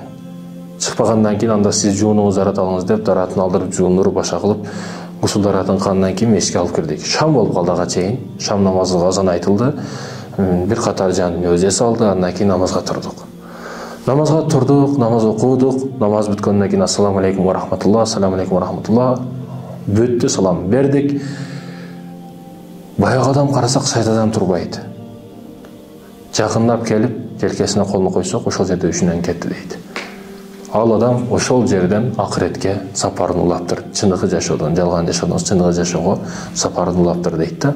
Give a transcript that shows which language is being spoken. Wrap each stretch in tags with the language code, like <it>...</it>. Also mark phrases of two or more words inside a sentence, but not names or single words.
<ky>Чыкпагандан кийин анда сиз жуунуңуз дарат алыңыз деп даратын алдырып жуундуруп баша кылып гусул даратын кандан кийин мешитке алып кирдик. Шам болуп калды ага чейин. Шам намазыга азан айтылды. Бир катар жан өзө салды, андан кийин намазга турдук. Намаз окудук. Намаз бүткөндөн кийин</ky> <ar>السلام عليكم ورحمة الله, السلام عليكم ورحمة الله.</ar> <ky>Бүттү, салам бердик. Баягы адам карасак сайдадан турбайт. Жакындап келип, желкесине колун койсок, ошол жерде үшүнөн кетти дейт. Ал адам ошол жерден акыретке сапарын улаптыр. Чындыкы жашоодон, жалган жашоодон чындыкы жашоого сапарын улаптыр дейт да.</ky>